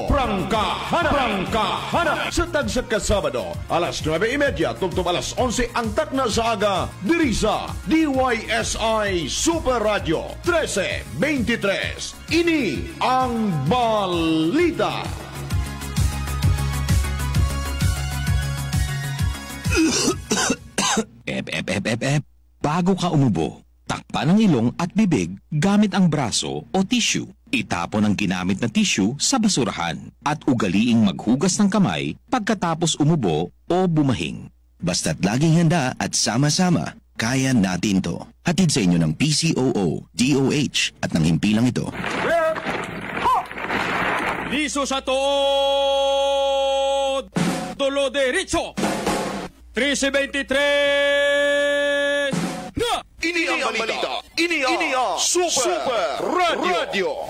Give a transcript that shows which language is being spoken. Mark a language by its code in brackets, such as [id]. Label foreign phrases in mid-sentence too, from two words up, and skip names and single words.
[hil] Prangkahana! Sa tagsat ka Sabado, alas 9:30 tungtong alas 11 ang takna sa aga diri sa DYSI Super Radio 1323. Ini ang balita. [tl] Bago ka umubo, takpan ang ilong at bibig gamit ang braso o tissue. Itapon ang ginamit na tissue sa basurahan at ugaliing maghugas ng kamay pagkatapos umubo o bumahing. Basta't laging handa at sama-sama, kaya natin to. Hatid sa inyo ng PCOO, DOH at ng himpilang ito. [hil] Liso sa tood! Tulo derecho! 1323! Na! Ini ang balita. Ini ang Super Radio.